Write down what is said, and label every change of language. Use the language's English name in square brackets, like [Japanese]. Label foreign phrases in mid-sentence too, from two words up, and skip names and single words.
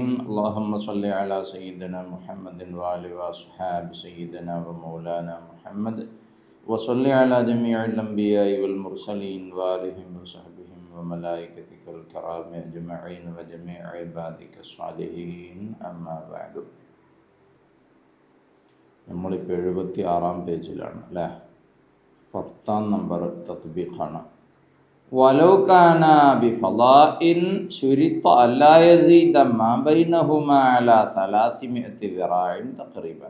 [Arabic] اللهم صل على سيدنا محمد وآله وأصحاب سيدنا ومولانا محمد وصل على جميع الأنبياء والمرسلين وآلهم وصحبهم وملائكتك الكرام أجمعين وجميع عبادك الصالحين. أما بعد. [Malayalam] നമ്മളിപ്പോൾ 76 പേജിലാണ് അല്ലേ. 10 നമ്പർ തത്ബീഖാണ്. [Arabic] ولو كان بفضاء شرط ألا يزيد ما بينهما على 300 ذراع تقريبا.